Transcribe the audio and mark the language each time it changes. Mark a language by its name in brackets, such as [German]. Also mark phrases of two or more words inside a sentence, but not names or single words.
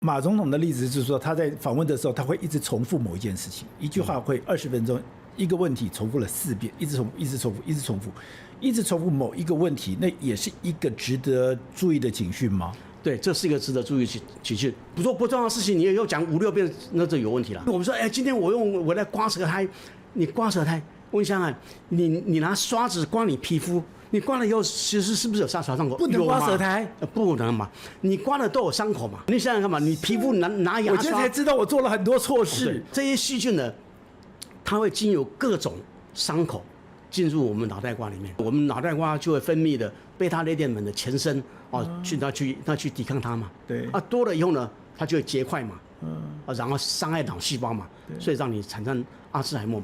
[Chinese] 馬總統的例子是說，他在訪問的時候，他會一直重複某一件事情，一句話會20分鐘，一個問題重複了4遍，一直重複，一直重複，一直重複，一直重複某一個問題，那也是一個值得注意的警訊嗎？对，这是一個值得注意警訊。不做不重要的事情，你也要講5、6遍，那就有問題了。我們說，今天我來刮舌苔，你刮舌苔，問一下，你拿刷子刮你皮膚。你刮了以後，其實是不是有傷口？不能刮舌苔，不能嘛？你刮了都有傷口嘛？你想想看嘛，你皮膚拿牙刷，我今天才知道我做了很多錯事。這些細菌呢，它會經由各種傷口進入我們腦袋瓜裡面，我們腦袋瓜就會分泌的貝塔類澱粉的前身去抵抗它嘛。對多了以後呢，它就會結塊嘛，然後傷害腦細胞嘛，所以讓你產生阿茲海默嘛。